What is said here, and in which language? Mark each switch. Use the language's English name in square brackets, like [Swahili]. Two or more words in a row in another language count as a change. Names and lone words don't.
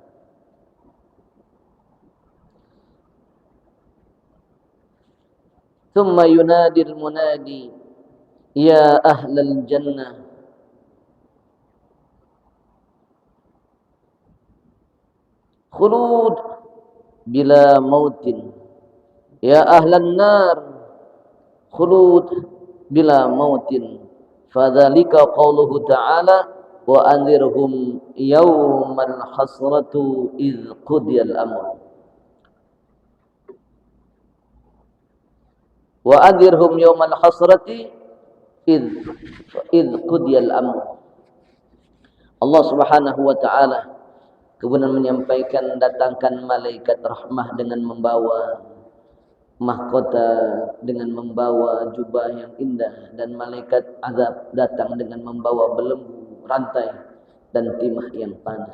[Arabic] ثم ينادي المنادي يا أهل الجنة خلود بلا موت يا أهل النار خلود بلا موت. فذلك قوله تعالى وأنذرهم يوم الحسرة إذ قضي الأمر. وأنذرهم يوم الحسرة إذ قضي الأمر. الله سبحانه وتعالى [Indonesian] Kemudian menyampaikan datangkan malaikat rahmah dengan membawa mahkota, dengan membawa jubah yang indah, dan malaikat azab datang dengan membawa belenggu, rantai dan timah yang panas.